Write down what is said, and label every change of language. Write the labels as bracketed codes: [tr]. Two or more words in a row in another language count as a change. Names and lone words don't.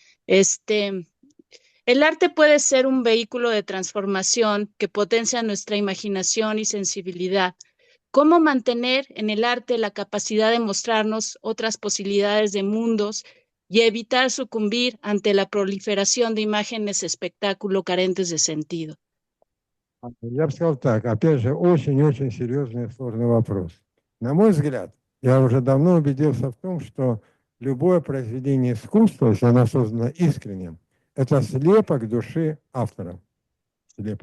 [es] El arte puede ser un vehículo de transformación que potencia nuestra imaginación y sensibilidad. ¿Cómo mantener en el arte la capacidad de mostrarnos otras posibilidades de mundos y evitar sucumbir ante la proliferación de imágenes espectáculo carentes de sentido? [ru] Я бы сказал так, опять же, очень-очень серьезный и сложный вопрос. На мой взгляд, я уже давно убедился в том, что любое произведение искусства, если оно создано искренне, это слепок души автора. Слепок.